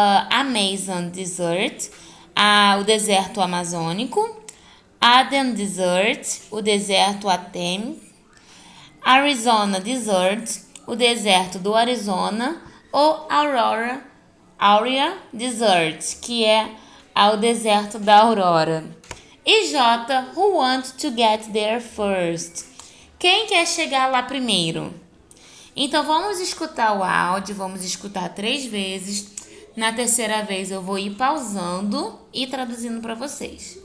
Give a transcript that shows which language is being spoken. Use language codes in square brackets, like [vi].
[pt] Amazon Desert, o deserto amazônico. Aden Desert, o deserto Atem. Arizona Desert, o deserto do Arizona. Ou Aurea Desert, que é o deserto da Aurora. [en] E J, who wants to get there first? [pt] Quem quer chegar lá primeiro? Então, vamos escutar o áudio, vamos escutar 3 vezes. Na terceira vez, eu vou ir pausando e traduzindo para vocês.